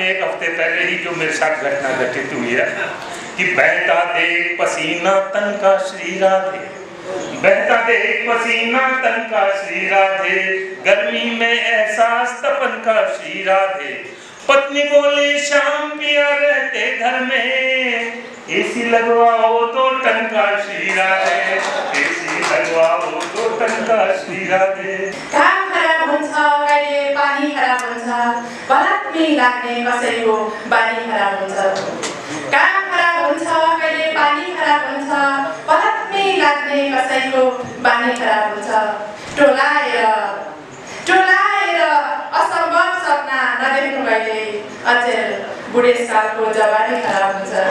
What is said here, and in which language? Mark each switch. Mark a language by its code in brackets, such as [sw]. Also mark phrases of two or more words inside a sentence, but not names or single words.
[hi] एक हफ्ते पहले ही जो मेरे साथ घटना घटित हुई है कि बहता देख पसीना तन का श्री राधे बहता देख पसीना तन का श्री राधे गर्मी में एहसास तपन का श्री राधे पत्नी बोली शाम पिया रहते घर में एसी लगवाओ तो टंका श्री राधे एसी लगवाओ तो टंका श्री राधे [ne] काम खराब हुन्छ कहिले पानी खराब हुन्छ बलात्मी लाग्ने कसैको बानी खराब हुन्छ काम खराब हुन्छ कहिले पानी खराब हुन्छ बलात्मी लाग्ने गर्ने कसैको बानी खराब हुन्छ। टोलाएर असम्भव सपना नदेख्नु भएले अचेल बुढेसकालको जवानी खराब हुन्छ।